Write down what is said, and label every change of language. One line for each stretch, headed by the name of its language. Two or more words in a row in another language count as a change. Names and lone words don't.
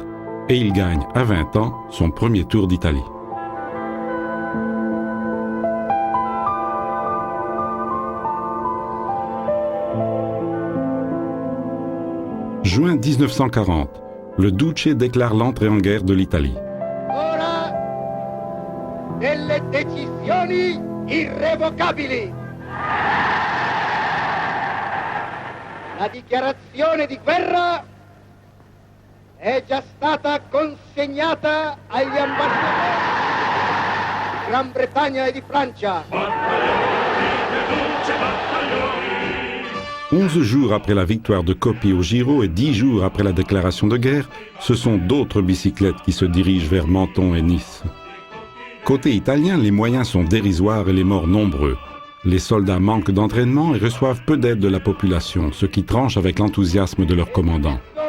French: Et il gagne, à 20 ans, son premier Tour d'Italie. Juin 1940, le Duce déclare l'entrée en guerre de l'Italie.
Italian: Ora delle decisioni irrevocabili. La dichiarazione di guerra è già stata consegnata agli ambasciatori di Gran Bretagna e di Francia.
French: 11 jours après la victoire de Coppi au Giro et 10 jours après la déclaration de guerre, ce sont d'autres bicyclettes qui se dirigent vers Menton et Nice. Côté italien, les moyens sont dérisoires et les morts nombreux. Les soldats manquent d'entraînement et reçoivent peu d'aide de la population, ce qui tranche avec l'enthousiasme de leur commandant.